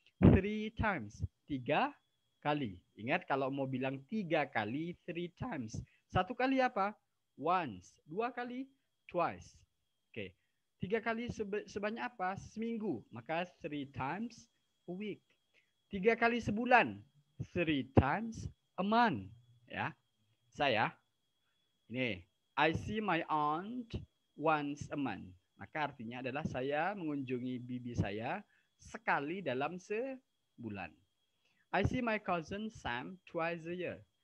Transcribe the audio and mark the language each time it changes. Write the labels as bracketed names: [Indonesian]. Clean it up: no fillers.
[English] Three times. [Indonesian] Tiga kali. Ingat kalau mau bilang tiga kali, [English] three times. [Indonesian] Satu kali apa? Once. Dua kali? Twice. Oke. Tiga kali sebanyak apa? Seminggu. Maka [English] three times a week. [Indonesian] Tiga kali sebulan. [English] Three times a month. [Indonesian] Ya. Saya. Ini. [English] I see my aunt once a month. [Indonesian] Maka artinya adalah saya mengunjungi bibi saya sekali dalam sebulan. [English] I see my cousin Sam twice a year.